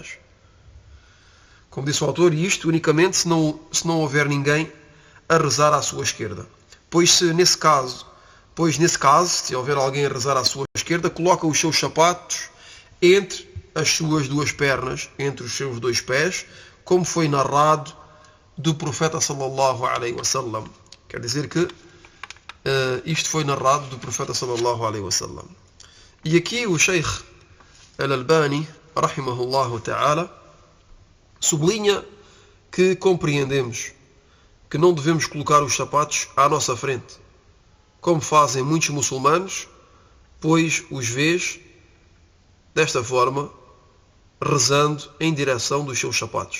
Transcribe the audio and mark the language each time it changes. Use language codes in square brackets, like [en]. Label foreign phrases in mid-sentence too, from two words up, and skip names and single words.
[pt] Como disse o autor, isto unicamente se não houver ninguém a rezar à sua esquerda. Pois nesse caso, se houver alguém a rezar à sua esquerda, coloca os seus sapatos entre as suas duas pernas, entre os seus dois pés, como foi narrado do profeta [ar] صلى الله عليه وسلم. [pt] Quer dizer que isto foi narrado do profeta [ar] صلى الله عليه وسلم. [pt] E aqui o Sheikh Al-Albani, [ar] رحمه الله تعالى, [pt] sublinha que compreendemos que não devemos colocar os sapatos à nossa frente, como fazem muitos muçulmanos, pois os vês desta forma, rezando em direção dos seus sapatos.